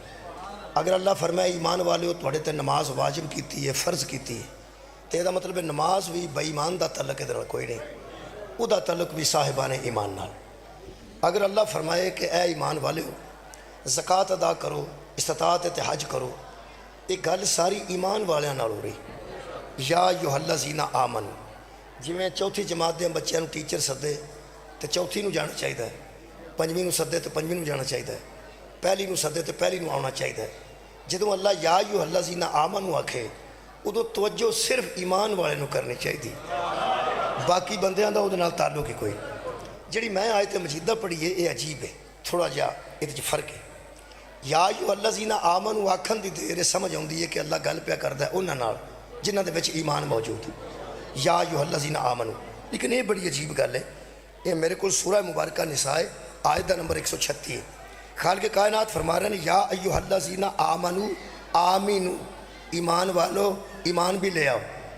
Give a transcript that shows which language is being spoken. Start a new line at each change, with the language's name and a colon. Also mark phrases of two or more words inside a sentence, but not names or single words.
Punjabi: اگر اللہ فرمائے ایمان والو تھوڑے تے نماز واجب کیتی ہے، فرض کیتی ہے، تو یہ دا مطلب ہے نماز بھی بے ایمان دا تعلق ادھر کوئی نہیں، او دا تعلق بھی صاحبان ایمان نال۔ اگر اللہ فرمائے کہ اے ایمان والو زکوٰۃ ادا کرو، استطاعت تے حج کرو، یہ گل ساری ایمان والیاں نال ہو رہی۔
Arabic: یا ایھا الذین آمنوا،
Punjabi: جویں چوتھی جماعت دے بچیاں نوں ٹیچر سدے تے چوتھی نوں جانا چاہیے، پنجویں نوں سدے تے پنجویں نوں جانا چاہیے، پہلی نوں سدے تے پہلی نوں آنا چاہیے۔ جدوں اللہ
Arabic: یا ایھا الذین آمنوا
Punjabi: آکھے ادوں توجہ صرف ایمان والے نوں کرنی چاہیے، باقی بندیاں دا اودے نال تعلق ہی کوئی۔ جڑی میں آیت مجیدہ پڑھی ہے یہ عجیب ہے، تھوڑا جہا یہ فرق ہے۔
Arabic: یا ایھا الذین آمنوا
Punjabi: آکھن دی دیر سمجھ آؤندی ہے کہ اللہ گل پیا کردا ہے انہاں نال جنہاں دے وچ ایمان موجود ہے،
Arabic: یا ایھا الذین آمنوا۔
Punjabi: لیکن یہ بڑی عجیب گل ہے، یہ میرے کو سورہ مبارکہ نساء آیت نمبر 136 ہے۔
Urdu: خالق کائنات فرما رہے ہیں
Arabic: یا ایھا الذین آمنوا
Urdu: آمینو، ایمان والو ایمان بھی لے آؤ۔